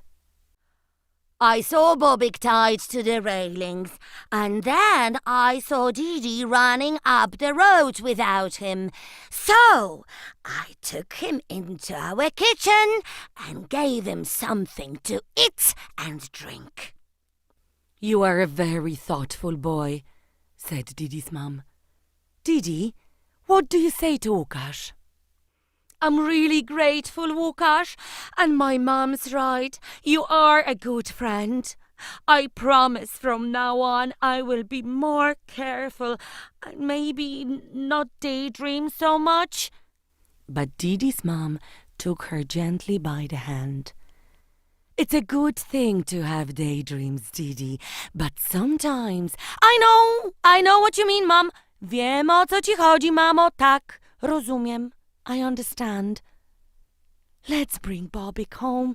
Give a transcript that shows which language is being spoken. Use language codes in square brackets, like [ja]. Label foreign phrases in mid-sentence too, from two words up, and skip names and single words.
[en] I saw Bobik tied to the railings, and then I saw Dee-Dee running up the road without him. So I took him into our kitchen and gave him something to eat and drink. You are a very thoughtful boy, said Dee-Dee's mum. Dee-Dee, what do you say to Łukasz? I'm really grateful, Łukasz, and my mum's right. You are a good friend. I promise from now on I will be more careful and maybe not daydream so much. But Dee-Dee's mum took her gently by the hand. It's a good thing to have daydreams, Dee-Dee, but sometimes... I know what you mean, Mum. [pl] Wiem, o co ci chodzi, mamo. Tak, rozumiem. [en] I understand. Let's bring Bobik home.